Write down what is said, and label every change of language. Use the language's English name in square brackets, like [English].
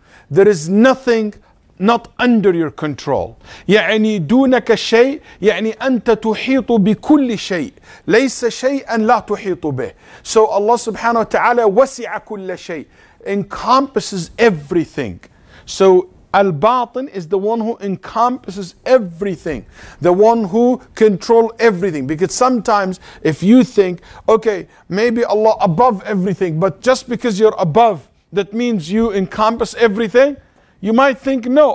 [English] There is nothing not under your control. [Arabic] يعني دونك شيء يعني أنت تحيط بكل شيء ليس شيئا لا تحيط به. [English] So Allah subhanahu wa ta'ala [Arabic] وسع كل شيء, [English] encompasses everything. So Al-Batin is the one who encompasses everything, the one who controls everything. Because sometimes if you think, okay, maybe Allah above everything, but just because you're above, that means you encompass everything. You might think no.